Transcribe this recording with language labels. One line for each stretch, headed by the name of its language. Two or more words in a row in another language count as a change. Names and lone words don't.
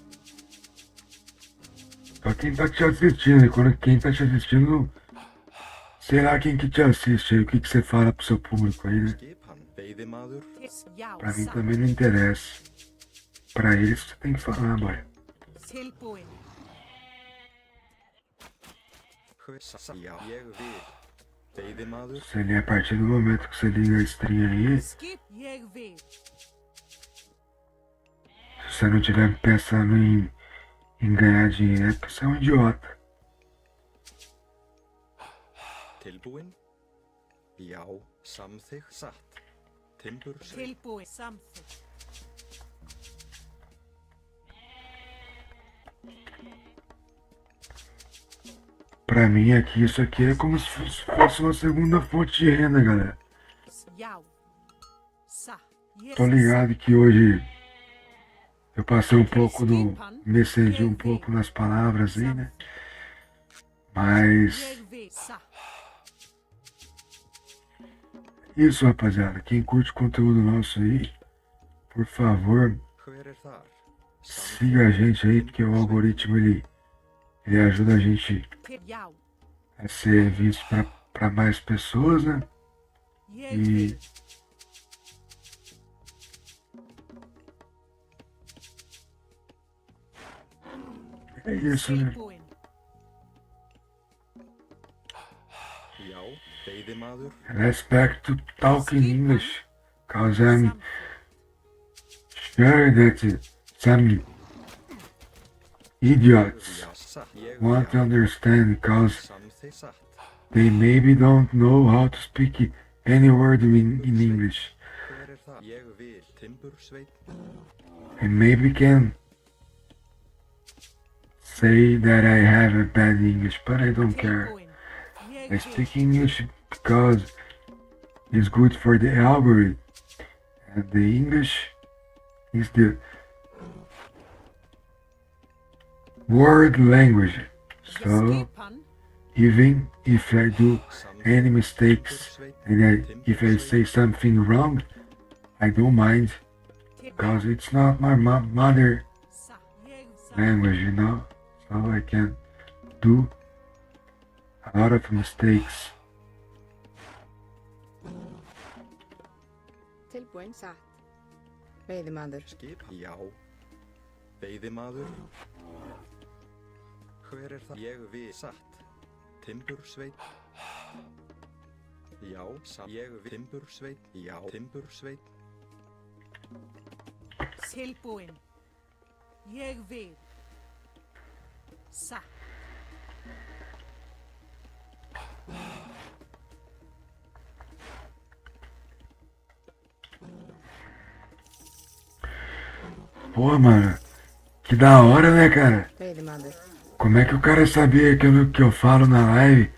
Portuguese: Só quem tá te assistindo. E quando quem tá te assistindo Sei lá quem que te assiste aí, o que que você fala pro seu público aí, né?
Icelandic: Skipan. Veiðimaður. Já,
Portuguese: Pra mim
Icelandic: satt.
Portuguese: também não interessa. Pra eles você tem que falar, boy.
Icelandic: Tilbúin. Já, ég vil. Veiðimaður.
Portuguese: Se ele, a partir do momento que você liga a stream aí, se
Icelandic: Skip, ég vil.
Portuguese: você não estiver pensando em ganhar dinheiro, é porque você é um idiota.
Icelandic: Tilbúin. Já, samþykkt. Satt. Timbursveit. Tilbúin. Samþykkt.
Portuguese: Pra mim aqui, isso aqui é como se fosse uma segunda fonte de renda, galera.
Icelandic: Já. Satt. Ég
Portuguese: Tô ligado que hoje eu passei um pouco do... me excedi um pouco nas palavras aí, né? Mas...
Icelandic: Ég vil. Satt.
Portuguese: isso, rapaziada. Quem curte o conteúdo nosso aí, por favor,
Icelandic: Hver þar?
Portuguese: siga a gente aí, porque o algoritmo ele ajuda a gente
Icelandic: Já.
Portuguese: a ser visto pra mais pessoas, né?
Icelandic: Ég
Portuguese: E
Icelandic: vil.
Portuguese: é isso, né?
Icelandic: Tilbúin. Já, veiðimaður.
English: Let's back to talking English, cause I'm sure that some idiots
Icelandic: Já, satt. Ég
English: want to understand, cause
Icelandic: samþykkt. Satt.
English: they maybe don't know how to speak any word in English,
Icelandic: Hver þar? Ég vil. Timbursveit.
English: and maybe can say that I have a bad English, but I don't care.
Icelandic: Tilbúin. Ég
English: I
Icelandic: vil.
English: speak English because it's good for the algorithm, and the English is the word language. So
Icelandic: Skipan.
English: even if I do any mistakes
Icelandic: Timbursveit.
English: and if I say something wrong, I don't mind because it's not my mother
Icelandic: Satt. Ég satt.
English: language, you know. So I can do a lot of mistakes.
Icelandic: Tilbúin satt. Veiðimaður. Skipan. Já. Veiðimaður. Hver þar? Ég vil. Satt. Timbursveit. Já, satt. Ég vil. Timbursveit. Já, timbursveit. Tilbúin. Ég vil. Satt.
Portuguese: Pô, mano, que da hora, né, cara?
Icelandic: Veiðimaður.
Portuguese: Como é que o cara sabia que eu falo na live